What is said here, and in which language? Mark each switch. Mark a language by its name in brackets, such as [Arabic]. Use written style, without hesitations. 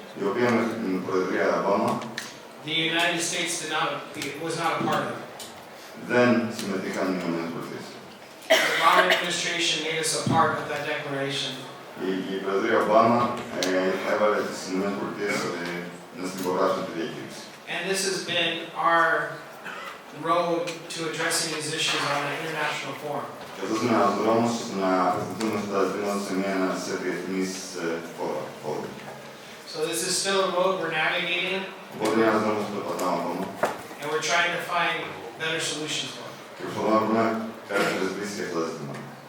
[Greek] Η οποία μέχρι την Προεδρία Ομπάμα [English] the United States was not a part of. [Greek] δεν συμμετείχαν οι ΗΠΑ. [English] The Obama administration made us a part of that declaration. [Greek] Η Προεδρία Ομπάμα έβαλε τις ΗΠΑ να στην υπογράψουν τη διακήρυξη. [English] And this has been our road to addressing these issues on an international forum. [Greek] Και αυτός είναι ένας δρόμος να απευθυνθούμε στα ζητήματα σε διεθνείς φόρα. [English] So this is still a road we're navigating, [Greek] Οπότε είναι ένας δρόμος που περπατάμε ακόμα [English] and we're trying to find better solutions for it. [Greek] και προσπαθούμε να βρούμε καλύτερες λύσεις για αυτά τα ζητήματα.